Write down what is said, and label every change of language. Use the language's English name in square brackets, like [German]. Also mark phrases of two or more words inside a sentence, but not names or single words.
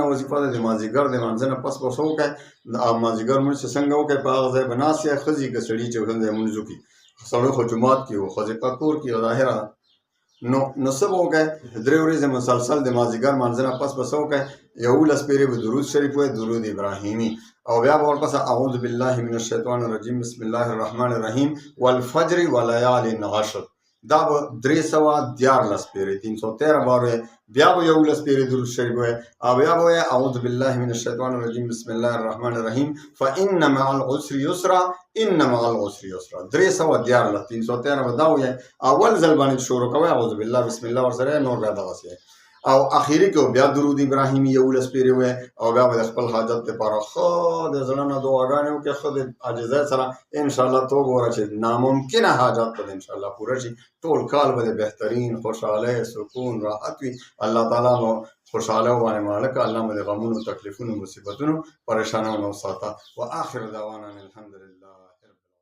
[Pashto] وظیفه ده د مازدیګر د لمانځه نه پس به څه وکړئ مازدیګر لمونځ چې څنګه وکړئ په هغه ځای به ناست یې ښځې که سړي چې کوم ځای لمونځ وکړي سړی خو جومات کې و ښځې په کور کې ظاهره نو څه به وکړئ 3 ورځې مسلسل د مازدیګر لمانځه نه پس به څه وکړئ 11 پیرې به درود شریف وایي درود ابراهیمي او بیا به ورپسې [Arabic] اعوذ بالله من الشیطان الرجیم بسم الله الرحمن الرحیم والفجر وليال عشر [Pashto] دا به 314 پیرې 313 بار بیا به 11 پیرې درود شریف وایي او بیا به وایي [Arabic] اعوذ بالله من الشیطان الرجیم بسم الله الرحمن الرحیم فان مع العسر یسرا ان مع العسر یسرا [Pashto] 314 313 به دا وایي اول ځل باندې شروع کوئ [Arabic] اعوذ بالله بسم الله [Pashto] ورسره نور بیا دغسې او اخیری کې بیا درود ابراهیمي 11 پیرې وایي او بیا به د خپل حاجت لپاره ښه د زړه نه دعاګانې وکړئ ښه د عاجزۍ سره انشاءالله تو ګوره چې ناممکنه حاجات به انشاءالله پوره شي ټول کال به د بهترین خوشحالۍ سکون راحت وي الله تعالی مو خوشحاله باندې مالک الله مو د غمونو تکلیفونو مصیبتونو پریشانونو ساته [Arabic] و آخر دعوانا الحمدلله